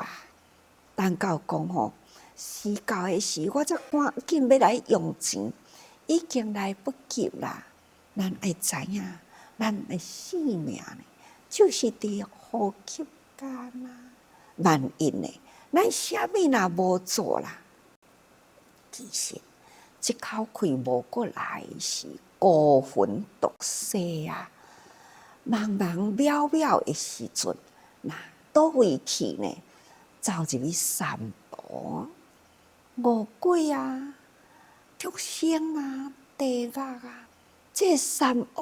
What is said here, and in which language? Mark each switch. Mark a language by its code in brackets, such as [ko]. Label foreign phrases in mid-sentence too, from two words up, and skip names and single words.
[nan] 等到讲吼，时到的时，我则赶紧要来用钱，已经来不及啦。咱爱知影，咱的生命呢，就是伫呼吸间啊。万一呢，咱啥物若无做啦，其实这口气无过来时，孤魂独世啊，茫茫渺渺的时阵，那倒位去呢？走入去三毒、五鬼啊、畜生啊、地狱啊，这三恶